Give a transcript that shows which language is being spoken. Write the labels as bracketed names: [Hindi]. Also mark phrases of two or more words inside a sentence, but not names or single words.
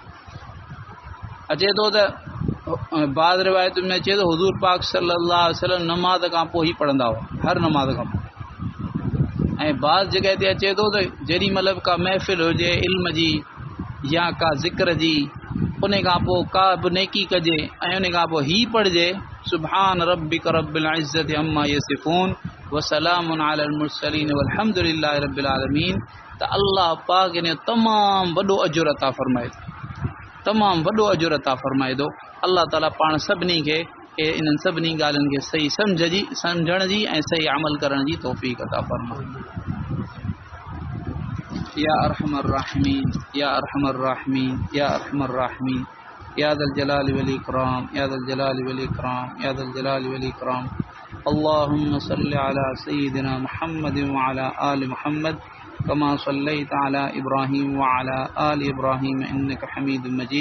[Sindhi] अचे थो त बाद रिवायतुनि में अचे थो हुज़ूर पाक [Arabic] صلى الله عليه وسلم [Sindhi] नमाज़ खां पोइ ई पढ़ंदा हुआ, हर नमाज़ खां पोइ। ऐं बाद जॻह ते अचे थो त जेॾी महिल बि का महफ़िल हुजे इल्म जी या का ज़िक्र जी, उन खां पोइ का बि नेकी कजे ऐं उन खां पोइ हीअ पढ़िजे [Arabic] سبحان ربك رب العزة عما يصفون وسلام على المرسلين والحمد لله رب العالمين, [Sindhi] त अल्लाह पाक इन तमामु वॾो अजुर अता फ़रमाए थो, तमामु वॾो अजुर अता फ़रमाए थो। अल्लाह ताला पाण सभिनी खे इन्हनि सभिनी ॻाल्हियुनि खे सही सम्झण जी ऐं सही अमल करण जी तौफ़ीक़ अता फ़रमाए। [Arabic] يا أرحم الراحمين يا أرحم الراحمين يا أرحم الراحمين يا ذا الجلال والإكرام يا ذا الجلال والإكرام يا ذا الجلال والإكرام, या ज़ल जलाल वल इकराम, या ज़ल जलाल वल इकराम। اللهم صل على سيدنا محمد وعلى آل محمد كما صليت على إبراهيم وعلى آل إبراهيم إنك حميد مجيد.